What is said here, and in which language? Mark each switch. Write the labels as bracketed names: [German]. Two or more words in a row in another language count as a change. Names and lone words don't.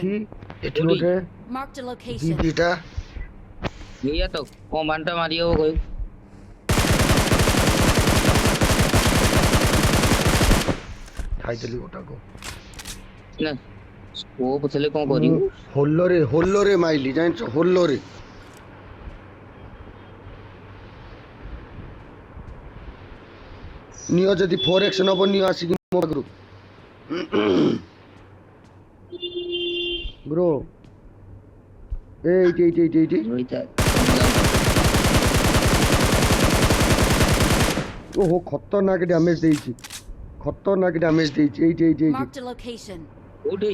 [Odia] ଏଠି ଗୋଟେ [English] Marked a location. [Odia] ଦିଟା ଏଇଆ ତ କମାଣ୍ଡଟା ମାରି ହବ କହିବୁ ଖାଇଦେଲି ଗୋଟାକୁ ନା ସ୍କୋପ ଥିଲେ କଣ କରିବୁ ହୋଲରେ ମାଇଲି ଜାଣିଛ ହୋଲରେ ନିଅ ଯଦି 4x ନବ ନିଅ ଆସିକି ମୋ ପାଖରୁ ବ୍ରୋ ଏଇଠି ଓହୋ ଖତରନାକ ଡ୍ୟାମେଜ ଦେଇଛି ଏଇଠି [English] Marked a location. [Odia] କୋଉଠି